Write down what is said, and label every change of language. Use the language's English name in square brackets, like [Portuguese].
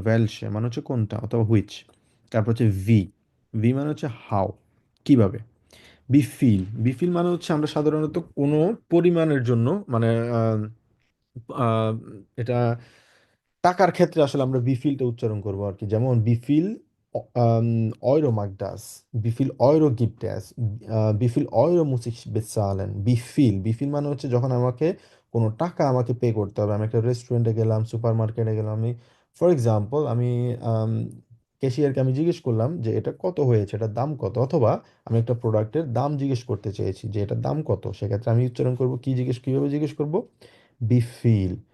[Bangla] ভ্যালসে মানে হচ্ছে কোনটা অথবা হুইচ। তারপর হচ্ছে ভি। ভি মানে হচ্ছে হাউ, কিভাবে। বিফিল। বিফিল মানে হচ্ছে আমরা সাধারণত কোনো পরিমাণের জন্য, মানে আহ, আহ, এটা টাকার ক্ষেত্রে আসলে আমরা বিফিলটা উচ্চারণ করবো আর কি। যেমন [German] বিফিল euro mag das, wie viel euro gibt es, wie viel euro muss ich bezahlen, বিফিল। [Bangla] বিফিল মানে হচ্ছে যখন আমাকে কোনো টাকা আমাকে পে করতে হবে। আমি একটা রেস্টুরেন্টে গেলাম, সুপার মার্কেটে গেলাম, আমি ফর এক্সাম্পল আমি ক্যাশিয়ারকে আমি জিজ্ঞেস করলাম যে এটা কত হয়েছে, এটার দাম কত, অথবা আমি একটা প্রোডাক্টের দাম জিজ্ঞেস করতে চেয়েছি যে এটার দাম কত, সেক্ষেত্রে আমি উচ্চারণ করব কি, কিভাবে জিজ্ঞেস করব? বিফিল।